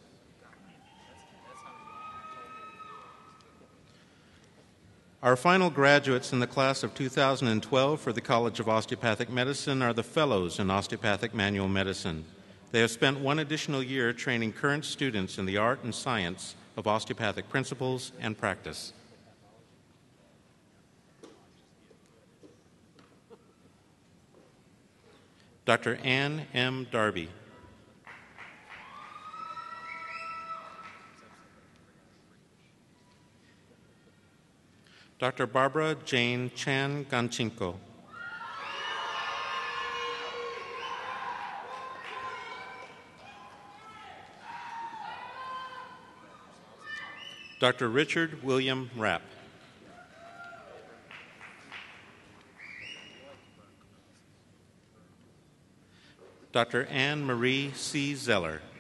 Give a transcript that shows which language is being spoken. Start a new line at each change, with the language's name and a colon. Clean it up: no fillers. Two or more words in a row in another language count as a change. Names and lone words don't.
English: Our final graduates in the class of 2012 for the College of Osteopathic Medicine are the Fellows in Osteopathic Manual Medicine. They have spent one additional year training current students in the art and science of osteopathic principles and practice. Dr. Ann M. Darby. Dr. Barbara Jane Chan Ganchinko. Dr. Richard William Rapp. Dr. Anne Marie C. Zeller.